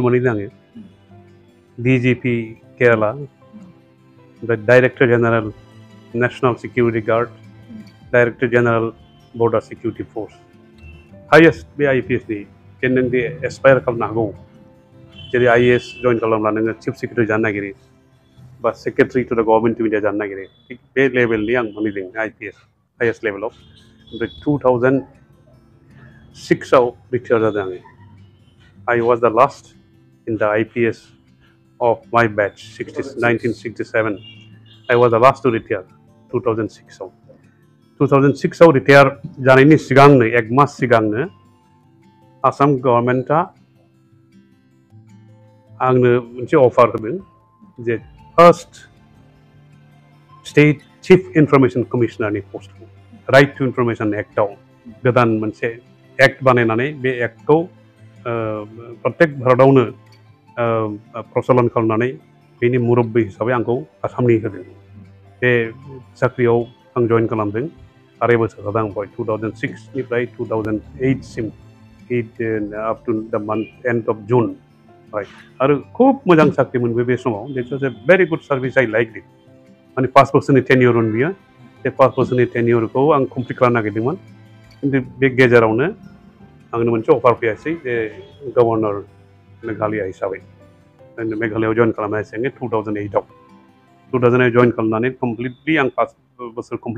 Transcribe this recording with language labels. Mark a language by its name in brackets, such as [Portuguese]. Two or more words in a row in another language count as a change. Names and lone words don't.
[Bodo] मोनहैदों आङो DGP केरेला ओमफ्राय [English] director general national security guard director general border security force highest [Bodo] बे IPS नि जेन नों बे एसपायार खालामनो हागौ जेरै IAS जइन खालामब्ला नोङो [English] chief secretary [Bodo] जानो नागिरो बा [English] secretary to the government of India [Bodo] जानो नागिरो थिग बे लेभेलनि आं मोनहैदों IPS हाइएस्ट लेभेलाव ओमफ्राय 2006 आव रिटायार जादों आङो [English] I was the last in the IPS of my batch 1967 I was the last to retire [Bodo] 2006 आव 2006 आव रिटायार जानायनि सिगांनो एक मास सिगांनो आसाम गभर्नमेन्टआ आंनो मोनसे अफार होदों जे [English] first state chief information commissioner [Bodo] पस्टखौ राइट टु इनफरमेशन एक्टआव गोदान मोनसे एक्ट बानायनानै बे एक्टखौ प्रत्येक भारतआवनो प्रचलन खालामनानै बेनि मुरब्बी हिसाबै आंखौ आसामनि होदों बे साख्रियाव आं जइन खालामदों 2 बोसोर जादों आं 2006 निफ्राय 2008 सिम [English] up to the month end of June [Bodo] आरो खूब मोजां साख्रि मोनबाय बे समाव [English] it was a very good service I like it [Bodo] माने 5 बोसोरनि टेन्योरमोन बियो बे 5 बोसोरनि टेन्योरखौ आं कमप्लिट खालामनो नागिरदोंमोन खिन्थु बे गेजेरावनो आंनो मोनसे अफार फैयासै जे गभर्नर मेघालया हिसाबै मेघालयाव जइन खालामनाय सिगां 2008 आव 2008 जइन खालामनानै कमप्लिटलि आं 5 बोसोर कमप्लिट